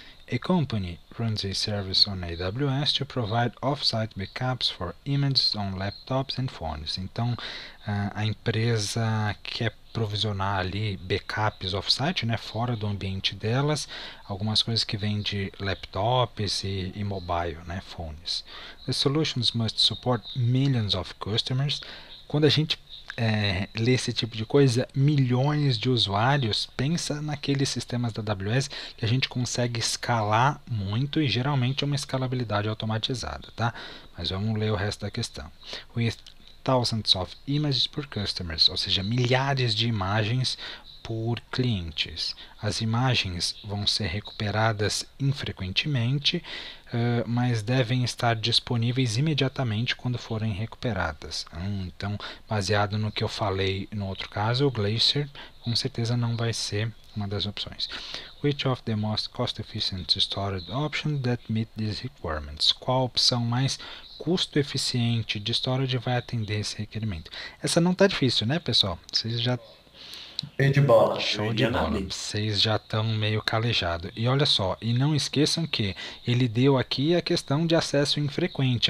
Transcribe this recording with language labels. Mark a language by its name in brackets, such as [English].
[English] A company runs a service on AWS to provide off-site backups for images on laptops and phones. [Portuguese] Então, a empresa quer provisionar ali backups off-site, né, fora do ambiente delas, algumas coisas que vêm de laptops e mobile, né, phones. [English] The solutions must support millions of customers. [Portuguese] Quando a gente ler esse tipo de coisa, milhões de usuários, pensa naqueles sistemas da AWS que a gente consegue escalar muito, e geralmente é uma escalabilidade automatizada, tá? Mas vamos ler o resto da questão. [English] With thousands of images per customers, [Portuguese] ou seja, milhares de imagens por clientes. As imagens vão ser recuperadas infrequentemente, mas devem estar disponíveis imediatamente quando forem recuperadas. Então, baseado no que eu falei no outro caso, o Glacier com certeza não vai ser uma das opções. [English] Which of the most cost-efficient storage options that meet these requirements? [Portuguese] Qual a opção mais custo eficiente de storage vai atender esse requerimento? Essa não está difícil, né, pessoal? Vocês já de bola. Show de bola, vocês já estão meio calejados. E olha só, e não esqueçam que ele deu aqui a questão de acesso infrequente.